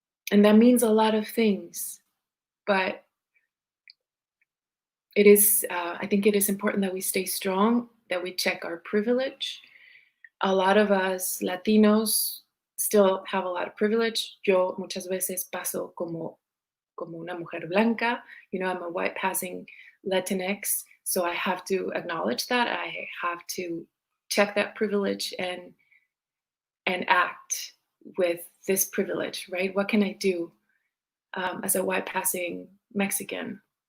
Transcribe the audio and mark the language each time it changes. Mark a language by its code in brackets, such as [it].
[en] And that means a lot of things, but it is, I think it is important that we stay strong, that we check our privilege. A lot of us Latinos still have a lot of privilege. [es] Yo muchas veces paso como una mujer blanca. [en] You know, I'm a white passing Latinx, so I have to acknowledge that. I have to check that privilege and act with this privilege, right? What can I do as a white passing Mexican?